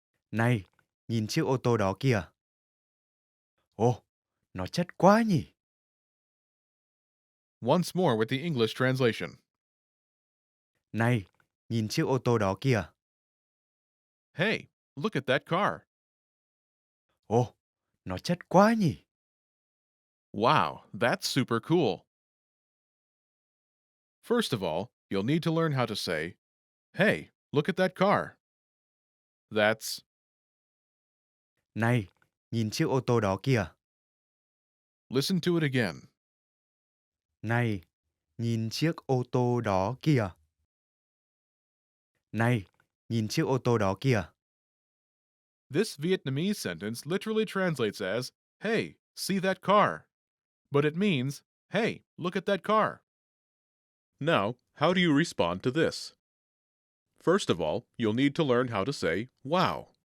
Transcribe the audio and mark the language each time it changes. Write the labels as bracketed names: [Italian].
[Vietnamese] Này, nhìn chiếc ô tô đó kìa. Ồ, nó chất quá nhỉ? [English] Once more with the English translation. [Vietnamese] Này, nhìn chiếc ô tô đó kìa. [English] Hey, look at that car. [Vietnamese] Ồ, nó chất quá nhỉ. [English] Wow, that's super cool. First of all, you'll need to learn how to say, Hey, look at that car. That's [Vietnamese] Này, nhìn chiếc ô tô đó kìa. [English] listen to it again. [Vietnamese] Này, nhìn chiếc ô tô đó kìa. Này, nhìn chiếc ô tô đó kìa. [English] This Vietnamese sentence literally translates as, Hey, see that car. But it means, Hey, look at that car. Now, how do you respond to this? First of all, you'll need to learn how to say, Wow.